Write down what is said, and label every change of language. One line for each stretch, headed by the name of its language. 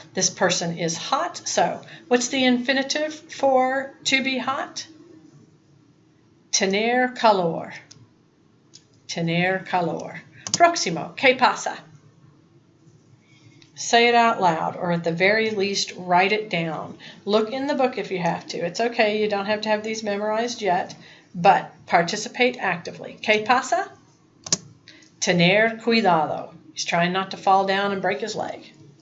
English: This person is hot. So what's the infinitive for to be hot?
Spanish: Tener calor. Tener calor. Próximo. ¿Qué pasa?
English: Say it out loud, or at the very least, write it down. Look in the book if you have to. It's okay, you don't have to have these memorized yet, but participate actively.
Spanish: ¿Qué pasa? Tener cuidado.
English: He's trying not to fall down and break his leg.